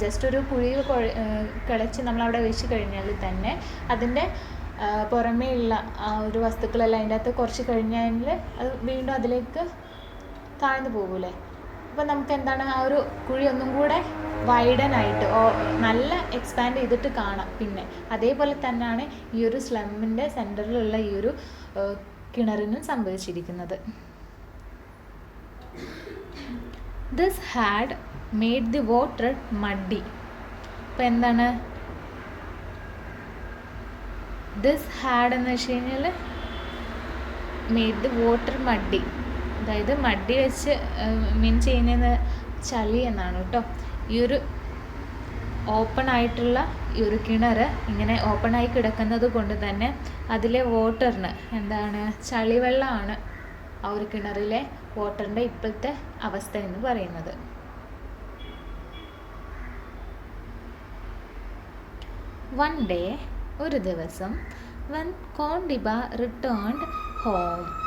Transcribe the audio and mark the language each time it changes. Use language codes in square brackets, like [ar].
[ml] Just ഒരു കുഴി കിളച്ച് നമ്മളവിടെ വെച്ച് കഴിഞ്ഞാൽ തന്നെ അതിൻ്റെ പുറമേ ഉള്ള ആ ഒരു വസ്തുക്കളെല്ലാം അതിൻ്റെ അകത്ത് കുറച്ച് കഴിഞ്ഞാൽ അത് വീണ്ടും അതിലേക്ക് താഴ്ന്നു പോകൂലേ. അപ്പോൾ നമുക്ക് എന്താണ്? ആ ഒരു കുഴി ഒന്നും കൂടെ വൈഡനായിട്ട് നല്ല എക്സ്പാൻഡ് ചെയ്തിട്ട് കാണാം. പിന്നെ അതേപോലെ തന്നെയാണ് ഈ ഒരു സ്ലമ്മിൻ്റെ സെൻറ്ററിലുള്ള ഈ ഒരു കിണറിനും സംഭവിച്ചിരിക്കുന്നത്. [en] This had made the water muddy. [ml] അപ്പോൾ എന്താണ് [en] this had [ml] എന്ന് വെച്ച് കഴിഞ്ഞാൽ [en] made the water muddy. [ml] അതായത് മഡ്ഡി വെച്ച് മീൻ ചെയ്യുന്നത് ചളി എന്നാണ് കേട്ടോ. ഈ ഒരു ഓപ്പൺ ആയിട്ടുള്ള ഈ ഒരു കിണർ ഇങ്ങനെ ഓപ്പണായി കിടക്കുന്നത് കൊണ്ട് തന്നെ അതിലെ വാട്ടറിന് എന്താണ്? ചളിവെള്ളമാണ് ആ ഒരു കിണറിലെ വാട്ടറിൻ്റെ ഇപ്പോഴത്തെ അവസ്ഥ എന്ന് പറയുന്നത്. [en] One day, [ml] ഒരു ദിവസം, [en] when കോണ്ടിബ returned home.